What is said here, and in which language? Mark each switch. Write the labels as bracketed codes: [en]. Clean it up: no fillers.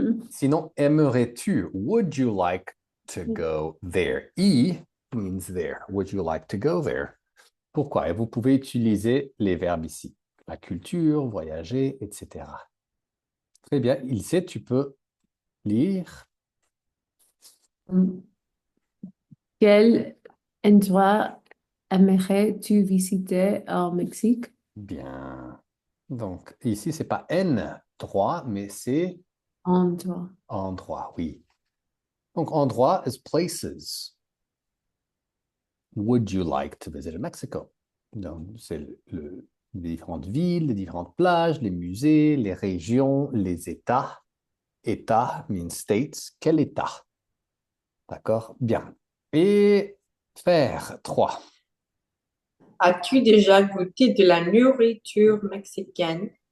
[en] Sinon, aimerais-tu, would you like to go there? I means there. Would you like to go there? [fr] Pourquoi? Et vous pouvez utiliser les verbes ici. La culture, voyager, etc. Très bien. Il sait, tu peux lire. Quel endroit aimerais-tu visiter au Mexique? Bien. Donc, ici, c'est pas N, droit, mais c'est Endroit. endroit, oui. Donc, endroit is places. [en] Would you like to visit Mexico? [fr] Donc, c'est les différentes villes, les différentes plages, les musées, les régions, les États. État means states. Quel État? D'accord? Bien. Et faire 3. As-tu déjà goûté de la nourriture mexicaine?